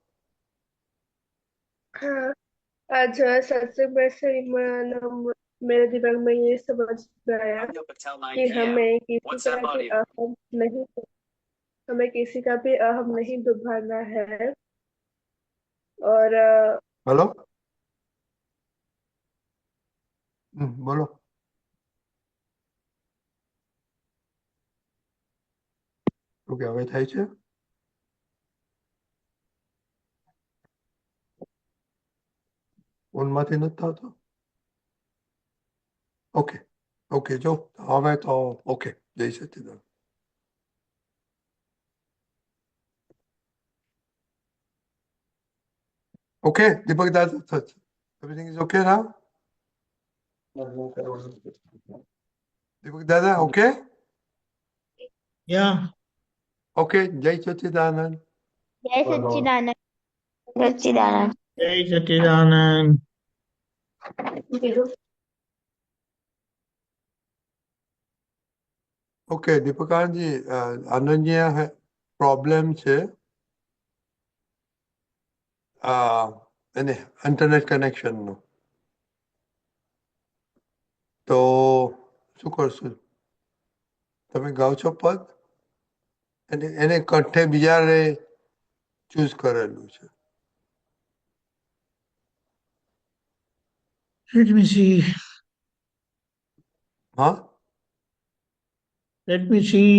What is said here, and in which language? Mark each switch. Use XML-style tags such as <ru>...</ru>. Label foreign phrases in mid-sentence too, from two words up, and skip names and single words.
<hi>हाँ, आज सत्संग में से मेरे दिमाग में ये समझ में आया कि हमें किसी का भी अहम नहीं दुभाना है। और हेलो. बोलो.</hi> <gu>ઓકે હવે થાય છે. ફોનમાંથી નથી થતો.</gu> <en>okay okay</en> <gu>જો હવે તો ઓકે. જય સચ્ચિદાનંદ. ઓકે દીપક દાદા,</gu> <en>everything is okay now?</en> <gu>દીપક દાદા ઓકે.</gu> <hi>या</hi> <gu>ઓકે જય સચ્ચિદાનંદ.</gu> <hi>जय सच्चिदानंद। सच्चिदानंद। जय सच्चिदानंद।</hi> <gu>ઓકે દીપકાનજી, અનન્ય પ્રોબ્લેમ છે એને ઇન્ટરનેટ કનેક્શનનો, તો શું કરશું? તમે ગાઓ છો પદ, એને કંઠે બીજાએ ચૂઝ કરેલું છે.</gu> <en>Let me see.</en> <gu>હા</gu> <en>Let me see.</en>